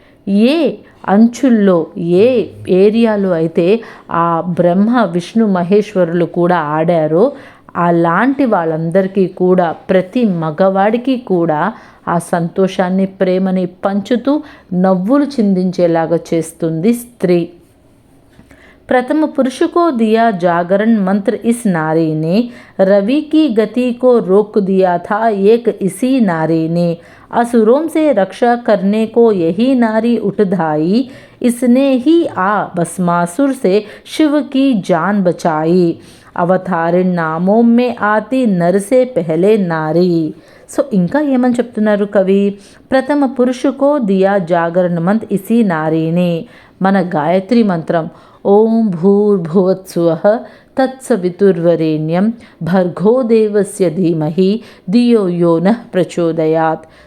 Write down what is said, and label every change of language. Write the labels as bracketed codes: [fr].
[te] ఏ అంచుల్లో ఏ ఏరియాలో అయితే ఆ బ్రహ్మ విష్ణు మహేశ్వరులు కూడా ఆడారో అలాంటి వాళ్ళందరికీ కూడా ప్రతి మగవాడికి కూడా ఆ సంతోషాన్ని ప్రేమని పంచుతూ నవ్వులు చిందించేలాగా చేస్తుంది స్త్రీ. [hi] प्रथम पुरुष को दिया जागरण मंत्र इस नारी ने, रवि की गति को रोक दिया था एक इसी नारी ने, असुरों से रक्षा करने को यही नारी उठधाई, इसने ही आ भस्मासुर से शिव की जान बचाई, अवतारिण नामों में आती नर से पहले नारी. [te] సో ఇంకా ఏమని చెప్తున్నారు కవి, [hi] ప్రథమ పురుషుకో దియా జాగరణ మంత్ ఇసి నారీనే, [te] మన గాయత్రి మంత్రం [sa] ఓం భూర్భువత్సువః తత్సవితుర్వరేణ్యం భర్గో దేవస్య ధీమహి ధియో యో నః ప్రచోదయాత్.